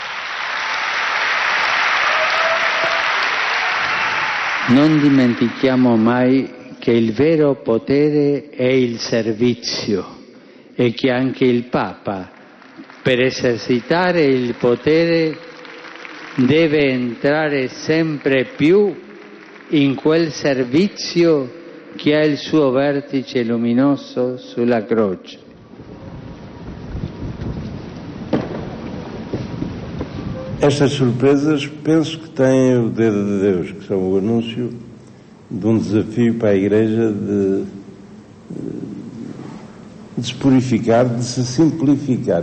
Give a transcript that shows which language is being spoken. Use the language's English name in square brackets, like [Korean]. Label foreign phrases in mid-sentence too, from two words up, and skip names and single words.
[Italian] Non dimentichiamo mai che il vero potere è il servizio e che anche il Papa, per esercitare il potere, deve entrare sempre più in quel servizio che ha il suo vertice luminoso sulla croce. [Portuguese] Estas surpresas penso que têm o dedo de Deus, que são o anúncio de um desafio para a Igreja de se purificar, de se simplificar.